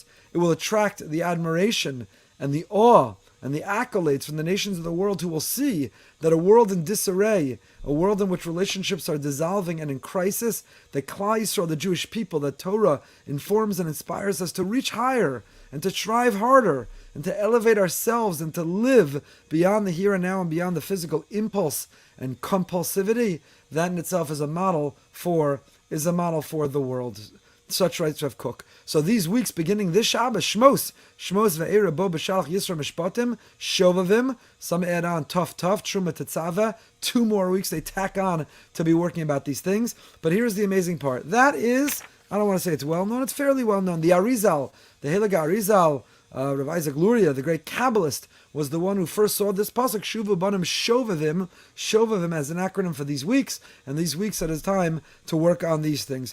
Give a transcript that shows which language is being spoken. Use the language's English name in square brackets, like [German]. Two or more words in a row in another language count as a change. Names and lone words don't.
[English] It will attract the admiration and the awe and the accolades from the nations of the world, who will see that a world in disarray, a world in which relationships are dissolving and in crisis, that [Hebrew] Klal Yisrael, [English] the Jewish people, that Torah informs and inspires us to reach higher and to strive harder and to elevate ourselves and to live beyond the here and now and beyond the physical impulse and compulsivity. That in itself is a model for the world. Such writes Rav Kook. So these weeks, beginning this Shabbos, Shmos ve'era bo b'shalach Yisro mishpatim, Shovavim, some add on Tov, Truma Tetzava, 2 more weeks they tack on to be working about these things. But here's the amazing part. That is, I don't want to say it's well known, it's fairly well known. The Arizal, the Heilige Arizal, Rav Isaac Luria, the great Kabbalist, was the one who first saw this pasuk, [Hebrew] Shuvu Banim Shovavim [English] as an acronym for these weeks, and these weeks at a time to work on these things.